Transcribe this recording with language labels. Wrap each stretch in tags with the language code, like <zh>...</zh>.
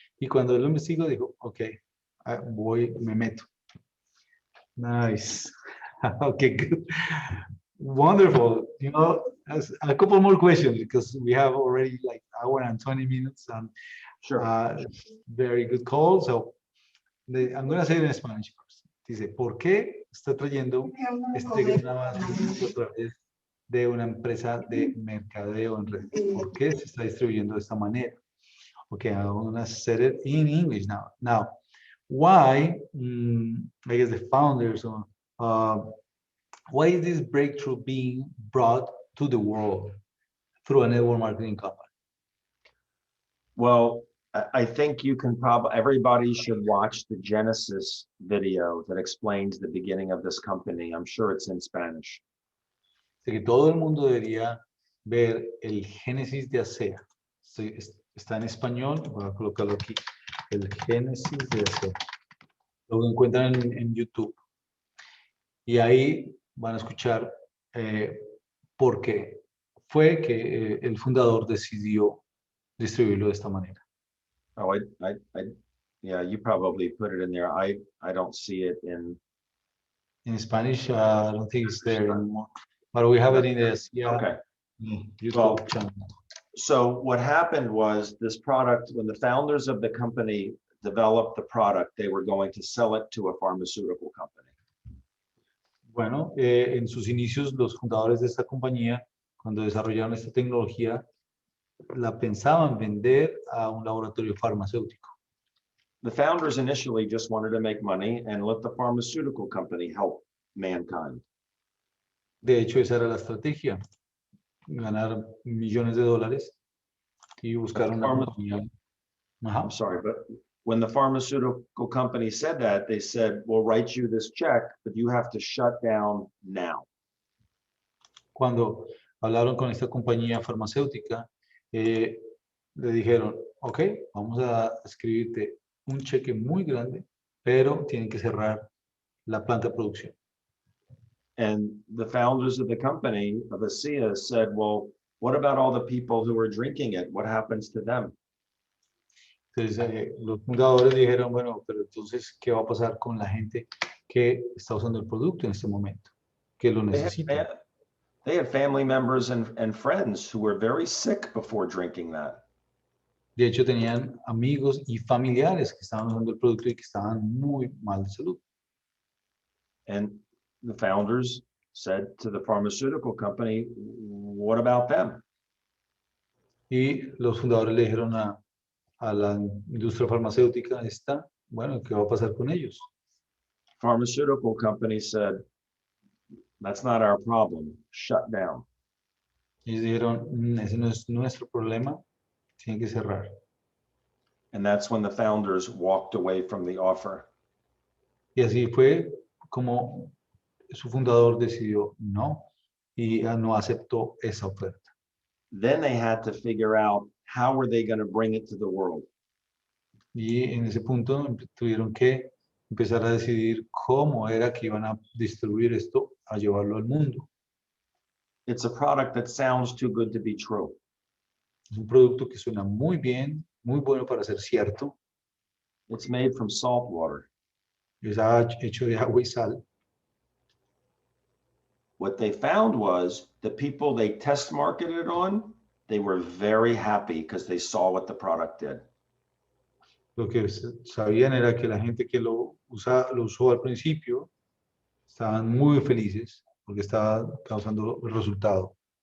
<es>Y cuando lo investigo, digo, ok, me meto.</es> <en>Nice. Okay, good. Wonderful. You know, a couple more questions because we have already like hour and 20 minutes and Sure. Very good call. So I'm going to say it in Spanish first.</en> <es>Dice, ¿por qué está trayendo este gran avance a través de una empresa de mercadeo en red? ¿Por qué se está distribuyendo de esta manera?</es> <en>Okay, I'm going to say it in English now. Now, why, I guess the founders, why is this breakthrough being brought to the world through a network marketing company? Well, I think you can everybody should watch the Genesis video that explains the beginning of this company. I'm sure it's in Spanish.</en> <es>Así que todo el mundo debería ver el Génesis de Asea. Está en español, voy a colocarlo aquí. El Génesis de Asea. Lo encuentran en YouTube. Y ahí van a escuchar por qué fue que el fundador decidió distribuirlo de esta manera.</es> <en>Oh, yeah, you probably put it in there. I don't see it in Spanish. I don't think it's there anymore, but we have it in the okay. YouTube channel. So what happened was this product, when the founders of the company developed the product, they were going to sell it to a pharmaceutical company.</en> <es>Bueno, en sus inicios, los fundadores de esta compañía, cuando desarrollaron esta tecnología, la pensaban vender a un laboratorio farmacéutico.</es> <en>The founders initially just wanted to make money and let the pharmaceutical company help mankind.</en> <es>De hecho, esa era la estrategia, ganar millones de dólares y buscaron una compañía. Ajá.</es> <en>I'm sorry, but when the pharmaceutical company said that, they said, we'll write you this check, but you have to shut down now.</en> <es>Cuando hablaron con esta compañía farmacéutica, le dijeron, ok, vamos a escribirte un cheque muy grande, pero tienen que cerrar la planta de producción.</es> <en>And the founders of the company, of Asea, said, well, what about all the people who are drinking it? What happens to them?</en> <es>Entonces, los fundadores dijeron, bueno, pero entonces, ¿qué va a pasar con la gente que está usando el producto en este momento? Que lo necesita.</es> <en>They had family members and friends who were very sick before drinking that.</en> <es>De hecho, tenían amigos y familiares que estaban usando el producto y que estaban muy mal de salud.</es> <en>And the founders said to the pharmaceutical company, what about them?</en> <es>Y los fundadores le dijeron a la industria farmacéutica esta, bueno, ¿qué va a pasar con ellos?</es> <en>Pharmaceutical company said, that's not our problem, shut down.</en> <es>Ellos dijeron, ese no es nuestro problema, tienen que cerrar.</es> <en>And that's when the founders walked away from the offer.</en> <es>Y así fue como su fundador decidió no, y no aceptó esa oferta.</es> <en>Then they had to figure out how were they going to bring it to the world.</en> <es>Y en ese punto tuvieron que empezar a decidir cómo era que iban a distribuir esto, a llevarlo al mundo.</es> <en>It's a product that sounds too good to be true.</en> <es>Es un producto que suena muy bien, muy bueno para ser cierto.</es> <en>It's made from salt water.</en> <es>Está hecho de agua y sal.</es> <en>What they found was the people they test marketed on, they were very happy because they saw what the product did.</en> <es>Lo que sabían era que la gente que lo usó al principio estaban muy felices porque estaba causando el resultado.</es>